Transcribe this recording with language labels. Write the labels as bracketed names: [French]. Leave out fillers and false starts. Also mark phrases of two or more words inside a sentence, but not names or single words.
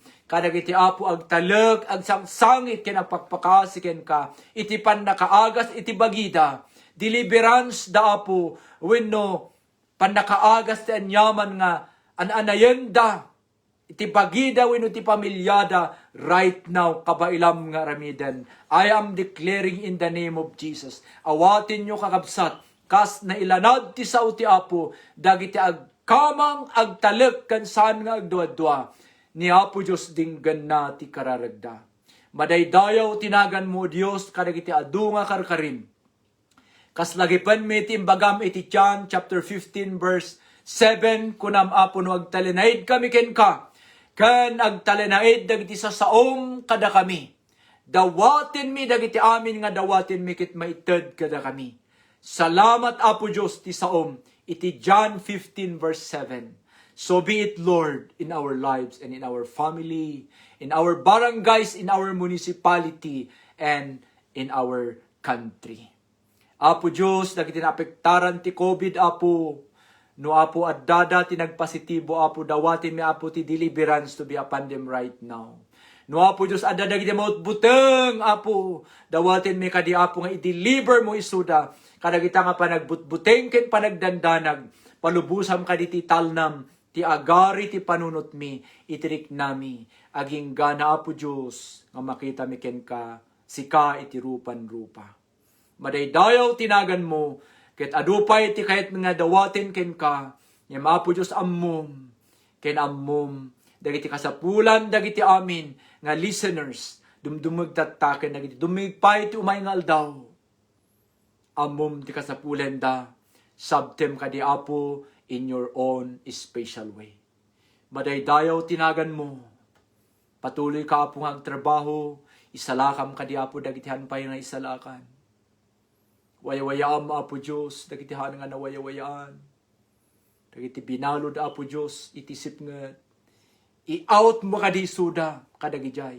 [Iloko] Kadagiti apo agtalag, agsangsangit, ken agpakpakasiken ka. Iti pan nakaagas, iti bagida. Deliverance da apo, wenno pan nakaagas ti anyaman nga, anayenda. Iti bagida, wenno ti pamilyada, [English] right now, [Iloko] kabailam nga ramidan. [English] I am declaring in the name of Jesus. [Iloko] Awatin nyo kakabsat, kas na ilanad ti sao ti apo, dagiti agkamang agtalek kan saan nga agduadwa, ni apo Diyos dinggan na ti kararagda. Madaydayaw tinagan mo Diyos, kadagiti adu nga karkarim. Kas lagipan mi ti imbagam iti John chapter 15 verse 7, kunam apo no agtalenaid kami ken ka, kan agtalenaid dagiti sa saom kada kami. Dawatin mi dagiti amin nga dawatin mi ket maited kada kami. Salamat apo Diyos ti saom. Iti John 15 verse 7. [English] So be it, Lord, in our lives and in our family, in our barangays, in our municipality, and in our country. [Iloko] Apo Diyos, dagiti naapektaran ti COVID, apo, no apo addada ti nagpositibo, apo dawatin mi apo ti deliverance [English] to be upon them right now. [Iloko] No apo Diyos, adda dagiti maut buteng, apo, dawatin mi kadi apo nga i-deliver mo isuda, kadagita nga panagbutbuteng ken panagdandanag, palubusam kaditi talnam, ti agari ti panunot mi, itirik nami, aging gana apo Diyos, nga makita mi ken ka, sika iti rupan-rupa. Madaydayaw tinagan mo, ket adupay ti kayat mga dawatin ken ka, nga apo Diyos ammom, ken ammom, dagiti kasapulan, dagiti amin, nga listeners, dumdumagtataken, dagiti dumigpay ti umay nga aldaw, ammom ti kasapulan da, sabtem kadi apo, [English] in your own special way. [Iloko] Madaydayaw tinagan mo. Patuloy ka apo nga agtrabaho, isalakam kadi apo dagitihan pa nga isalakan. Wayawayaan apo Diyos, dagitihan nga nawayawayaan. Dagiti binalod apo Diyos, itisip nga, i-out mo kadi isuda, kadagijay.